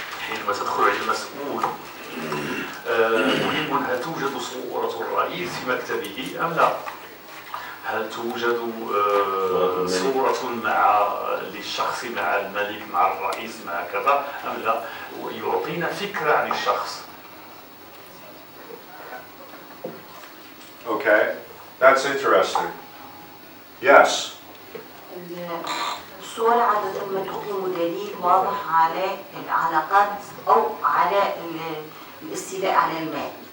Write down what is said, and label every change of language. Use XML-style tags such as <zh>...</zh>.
<ar>حينما تدخل على المسؤول مهم هل توجد صورة الرئيس في مكتبه أم لا؟ هل توجد صورة للشخص مع الملك مع الرئيس مع كذا أم لا؟ يعطينا فكرة عن الشخص.</ar> <en>Okay, that's interesting. Yes.</en> <ar>الصور عادة ما تعطي دليل واضح على العلاقات أو على الاستيلاء على المال.</ar>